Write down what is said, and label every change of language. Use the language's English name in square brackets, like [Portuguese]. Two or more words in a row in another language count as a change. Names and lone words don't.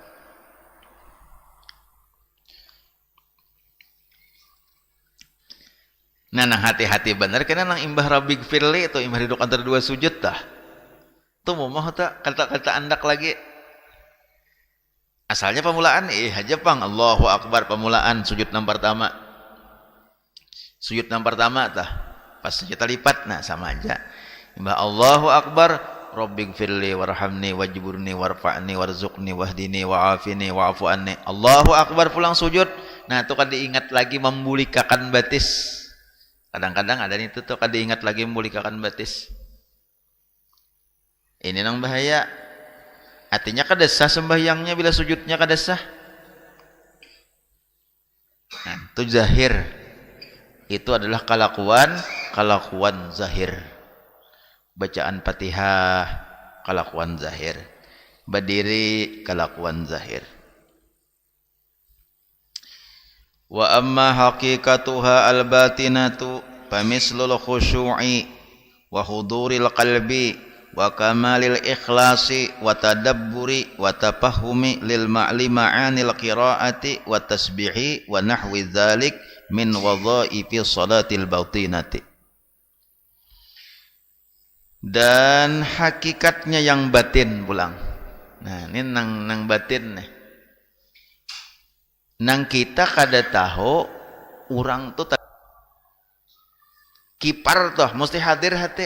[Banjar] Nah, hati-hati benar karena nang imbah [Arabic] رب اغفر لي [Banjar] itu imbah duduk antara 2 sujud dah. Tuh mau tak kata-kata andak lagi. Asalnya pemulaan aja pang [Arabic] الله أكبر [Banjar] pemulaan sujud nang pertama. Sujud nang pertama tah. Pas sujud lipat nah sama aja. [Arabic] Imbah الله أكبر رب اغفر لي وارحمني واجبرني وارفعني وارزقني واهدني وعافني واعف عني. الله أكبر [Banjar] pulang sujud. Nah, itu kan diingat lagi membulikakan batis. Kadang-kadang ada itu tuh kada ingat lagi memulikakan batis. Ini nang bahaya. Artinya kada sah sembahyangnya bila sujudnya kada sah. Nah, itu zahir. Itu adalah kelakuan zahir. Bacaan Fatihah kelakuan zahir. Berdiri kelakuan zahir. [Arabic] وأما حقيقتها الباطنة فمثل الخشوع وحضور القلب وكمال الإخلاص والتدبر والتفهم لمعاني القراءة والتسبيح ونحو ذلك من وظائف الصلاة الباطنة. [Banjar] Dan hakikatnya yang batin pulang. Nah, ini nang batin nih. Nang kita kada tahu orang tuh kipar tuh mesti hadir hati.